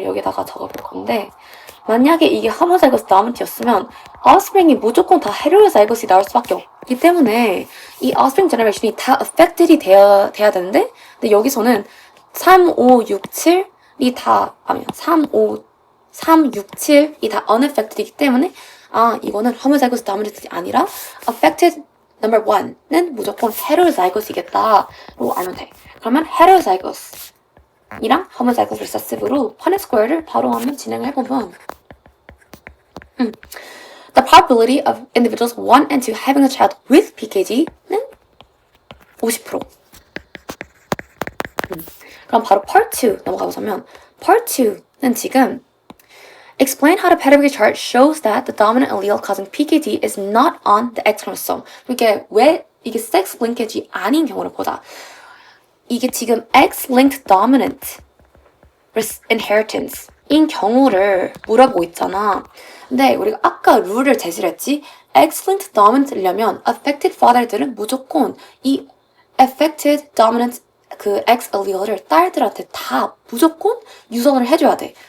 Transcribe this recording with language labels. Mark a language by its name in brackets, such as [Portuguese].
[Korean] 여기다가 적어볼 건데 만약에 이게 homozygous dominant였으면 offspring이 무조건 다 heterozygous이 나올 수밖에 없기 때문에 이 offspring generation이 다 affected이 돼야 되는데 근데 여기서는 3, 5, 6, 7이 다 3, 6, 7이 다 unaffected이기 때문에 이거는 homozygous dominant이 아니라 affected number 1는 무조건 heterozygous이겠다로 알면 돼. 그러면 heterozygous 이랑 homozygous recessive로 Punnett square를 바로 한번 진행을 해보면 [English] The probability of individuals 1 and 2 having a child with PKD는 50%. [Korean] 그럼 바로 part 2 넘어가 보자면 part 2는 지금 [English] Explain how the pedigree chart shows that the dominant allele causing PKD is not on the X chromosome. [Korean] 이게 왜 이게 sex linkage이 아닌 경우를 보자. 이게 지금 X-linked dominant inheritance인 경우를 물어보고 있잖아. 근데 우리가 아까 룰을 제시를 했지. X-linked dominant이려면 affected father들은 무조건 이 affected dominant 그 X allele를 딸들한테 다 무조건 유전을 해줘야 돼.